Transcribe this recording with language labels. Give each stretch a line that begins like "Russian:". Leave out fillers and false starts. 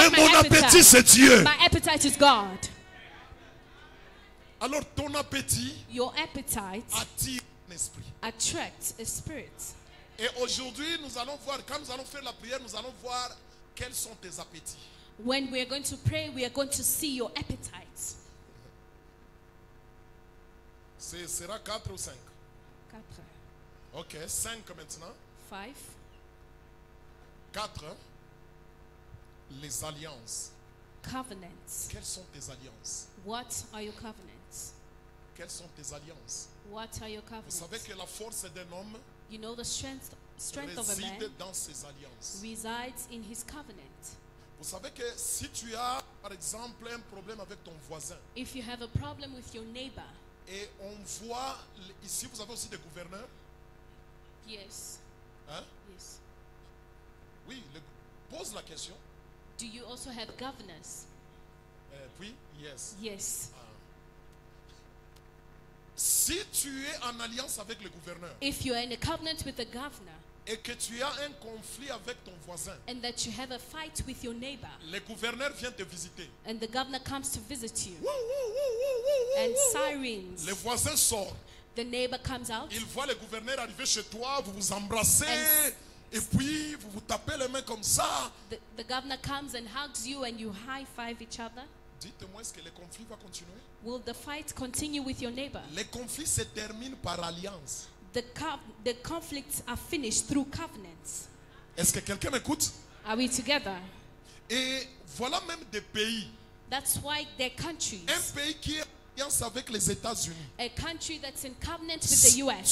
French: Mais
English: my
French: mon appétit, c'est Dieu.
English: My appetite is God.
French: Alors ton appétit
English: Your appetite
French: attire l'esprit.
English: attracts a spirit.
French: Et aujourd'hui, nous allons voir, quand nous allons faire la prière, nous allons voir quels sont tes appétits.
English: When we are going to pray, we are going to see your appetites.
French: Ce sera 4 ou 5. 4, Ok, 5 maintenant. 5. 4. Les alliances.
English: Covenants.
French: Quelles sont tes alliances?
English: What are your covenants?
French: Quelles sont tes alliances?
English: What are your
French: Vous
English: covenants?
French: savez que la force d'un homme
English: You know the strength of a man
French: réside dans ses alliances.
English: resides in his covenant.
French: Vous savez que si tu as, par exemple, un problème avec ton voisin,
English: If you have a problem with your neighbor,
French: et on voit, ici vous avez aussi des gouverneurs,
English: yes, hein? yes.
French: Oui, pose la question.
English: Do you also have governors?
French: Puis, yes.
English: Yes.
French: Si tu es en alliance avec le gouverneur
English: If you are in a covenant with the governor
French: et que tu as un conflit avec ton voisin,
English: and that you have a fight with your neighbor
French: le gouverneur vient te visiter.
English: and the governor comes to visit you and sirens,
French: Le voisin sort.
English: the neighbor comes out
French: Il voit le gouverneur arriver chez toi, vous vous embrassez
English: And-
French: et puis vous vous tapez les mains comme ça.
English: the governor comes and hugs you and you high-five each other.
French: Dites-moi, est-ce que le conflit va continuer?
English: Will the fight continue with your neighbor?
French: Le conflit se termine par alliance.
English: The conflicts are finished through covenants.
French: Est-ce que quelqu'un m'écoute?
English: Are we together?
French: Et voilà même des pays.
English: That's why there are countries,
French: Un pays qui est en alliance avec les États-Unis.
English: a country that's in covenant with the US.